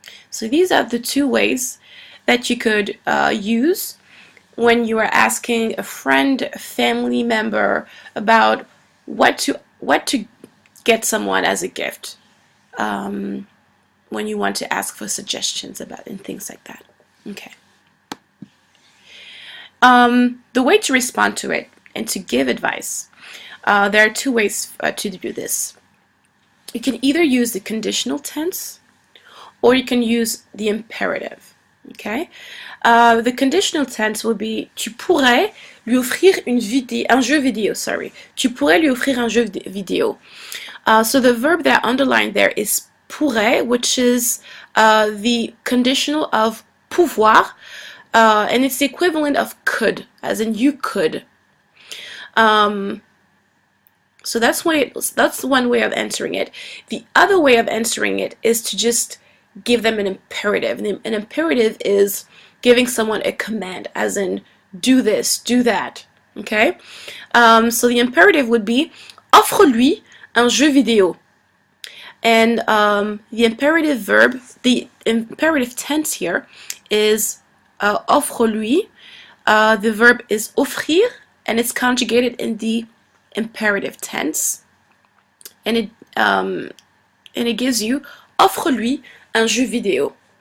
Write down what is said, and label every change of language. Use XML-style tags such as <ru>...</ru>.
<en>So these are the two ways that you could use when you are asking a friend, a family member about what to get someone as a gift, when you want to ask for suggestions about and things like that. Okay. The way to respond to it and to give advice, there are two ways to do this. You can either use the conditional tense or you can use the imperative. Okay. The conditional tense will be</en> <fr>tu pourrais lui offrir un jeu vidéo.</fr> <en>Sorry.</en> <fr>Tu pourrais lui offrir un jeu vidéo.</fr> <en>So the verb that I underlined there is pourrait, which is the conditional of pouvoir, and it's the equivalent of could, as in you could. So that's one way of answering it. The other way of answering it is to just give them an imperative. And an imperative is giving someone a command, as in do this, do that. Okay? So the imperative would be</en> <fr>offre-lui un jeu vidéo.</fr> <en>And the imperative verb, the imperative tense here is offre-lui. The verb is offrir, and it's conjugated in the imperative tense. And it gives you</en> <fr>offre-lui un jeu vidéo.</fr>